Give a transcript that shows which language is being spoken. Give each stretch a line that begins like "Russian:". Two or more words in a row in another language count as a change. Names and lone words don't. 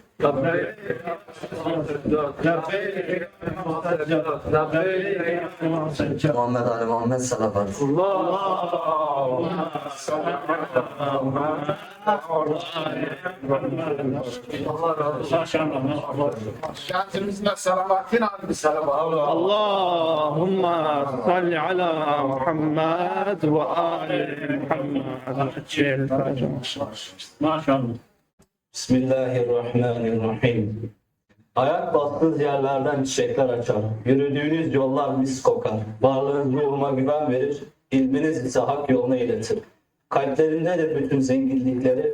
Turkish: Muhammed Ali Muhammed salavat. Şansımızla selavatin abi selavat.
Arabic: اللهم صل على محمد وآل محمد.
Turkish: Maşallah. Bismillahirrahmanirrahim. Ayak bastığınız yerlerden çiçekler açar. Yürüdüğünüz yollar mis kokar. Varlığınız ruhuma güven verir. İlminiz ise hak yoluna iletir. Kalplerindedir bütün zenginlikleri.